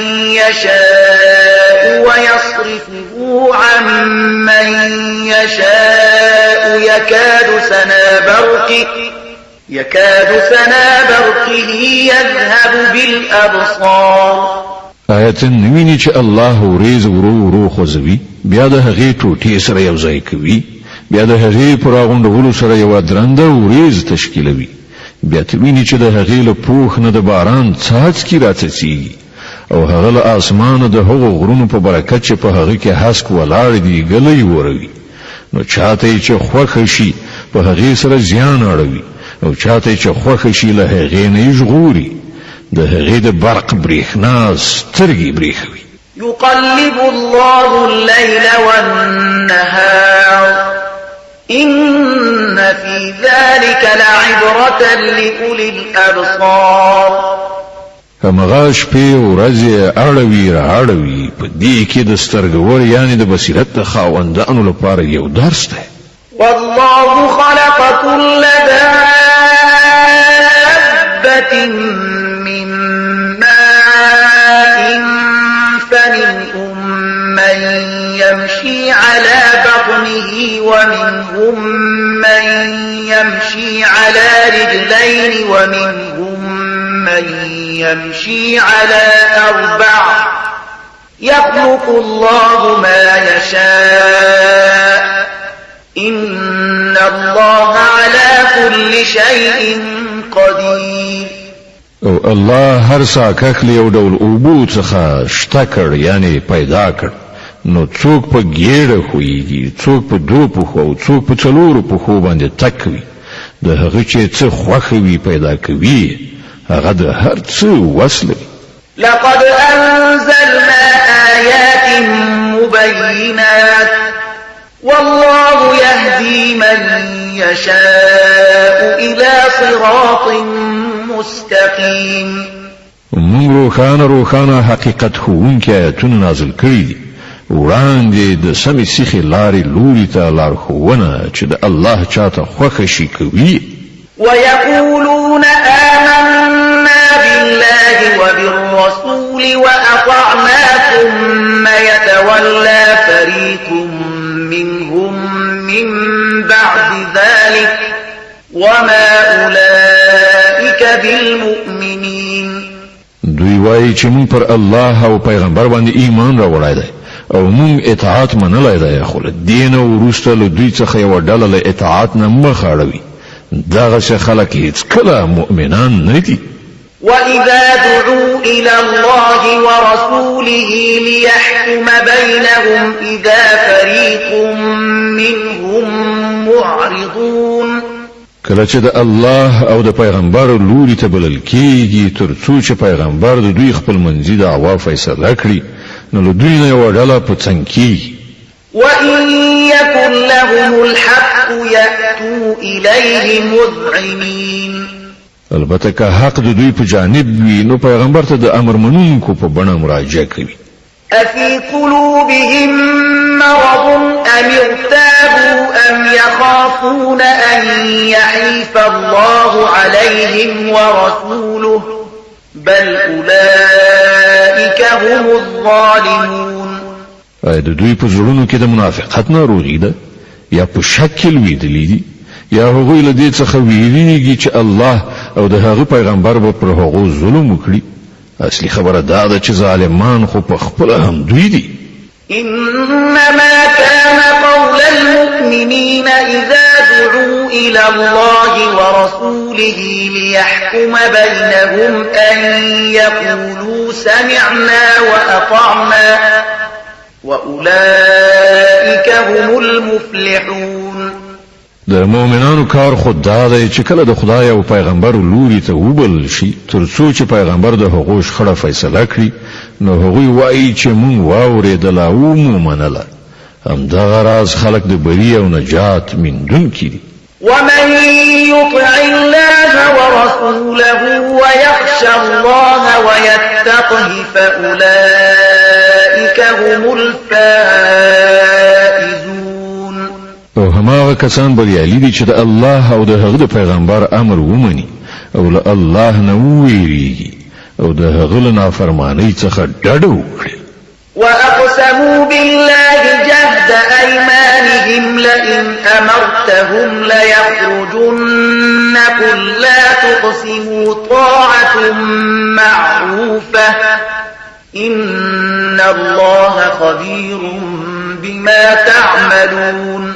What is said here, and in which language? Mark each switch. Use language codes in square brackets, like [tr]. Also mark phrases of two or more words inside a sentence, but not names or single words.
[ar] يشاء ويصرفه عن من يشاء يكاد سنا برقه يذهب بالأبصار. [ps] آیت نویني چې الله وريز ورو خوځوي بیا د هغې ټوټې سره یو ځای کوي بیا د هغې پر راغونډولو سره یوه درنده وريز تشکیلوي بیا ته ویني چې د هغې له پوښ نه د باران څاڅکي راڅڅېږي او هغه له اسمانه د هغو غرونو په برکت چې په هغه کې هسک ولاړ دي ګلی وروي نو چاته چې خوښه شي په هغې سره زیان اړوي او چاته چې خوښه شي له هغې نه یې ژغوري د هغې د برق برېښنا سترګې برېښوي. [ar] يقلب الله الليل والنهار إن في ذلك لعبرة لأولي الأبصار. [ps] همغه شپې ورځې اړوي راړوي په دې کې د سترګور یعنی د بصیرت د خاوندانو لپاره یو درس دی. [ar] والله خلق كل دابة من ماء فمنهم من يمشي على بطنه ومنهم من يمشي على رجلين ومنهم من يمشي على أربع يخلق الله ما يشاء إن الله على كل شيء قدير. [ps] او الله هر ساکخ له یو ډول اوبو څخه شته کړ یعنی پیدا کړ نو څوک په ګیړه خوېږي څوک په دوه پښو او څوک په څلورو پښو باندې تک وي د هغه چې څه خوښه وي پیدا کوي هغه د هر څه وس لري. [ar] لقد أنزلنا آيات مبينات والله يهدي من يشاء إلى صراط مستقيم. [ps] موږ روښانه حقیقت ښوونکي آیتونه نازل کړي دي وړاندې د سمې سیخې لارې لوري ته لارښوونه چې د الله چاته خوښه شي کوي. [ar] ويقولون آمنا بالله وبالرسول وأطعنا ثم يتولى فريق منهم من بعد ذلك وما أولئك بالمؤمنين. [ps] دوی وایي چې موږ پر الله او پیغمبر باندې ایمان راوړی دی او موږ اطاعت منلی دی خو له دین وروسته له دوی څخه یوه ډله له اطاعت نه مخ اړوي دغسې خلک هیڅکله مؤمنان نه دي. [ar] وإذا دعوا إلى الله ورسوله ليحكم بينهم إذا فريق منهم معرضون. [ps] کله چې د الله او د پیغمبر لوري ته بلل کېږي تر څو چې پیغمبر د دوی خپل منځي دعوا فیصله کړي نو له دوی نه یوه ډله په څنګ کېږي. [ar] وإن يكن لهم الحق يأتوا إليه مذعنين. [ps] البته که حق د دوی په جانب وي نو پیغمبر ته د امر منونکو په بڼه مراجعه کوي. [ar] أفي قلوبهم مرض أم ارتابوا أم يخافون أن يحيف الله عليهم ورسوله بل أولئك هم الظالمون. [ps] د دوی په زړونو کې د منافقت ناروغي ده یا په شک کې لوېدلي دي یا هغوی له دې څخه ویریږي چې الله او د هغه پیغمبر به پر هغو ظلم وکړي. اصلي خبره دا ده چې ظالمان خو په خپله هم دوی دي. [ar] إنما كان قول قول المؤمنين إذا دعوا إلى الله ورسوله ليحكم بينهم أن يقولوا سمعنا وأطعنا وأولئك هم المفلحون. [ps] د مؤمنانو کار خود دا دی چې کله د خدای او پیغمبر لوري ته وبل شي ترڅو چې پیغمبر د هغو شخړه فیصله کړي نو هغوی وایي چې مونږ واورېدل او مو منله. همدغه راز خلک د بري او نجات موندونکي دي. [ar] ومن يطع الله ورسوله ويخشى الله ويتقه فأولئك هم الفائزون. [ps] او هماغه کسان بریالي دي چې د الله او د هغه د پیغمبر امر ومني او له الله نه وویریږي او د هغه له نافرمانۍ څخه ډډه وکړي. [ar] وأقسموا بالله جهد أيمانهم لئن أمرتهم ليخرجن قل لا تقسموا طاعة معروفة إن الله خبير بما تعملون.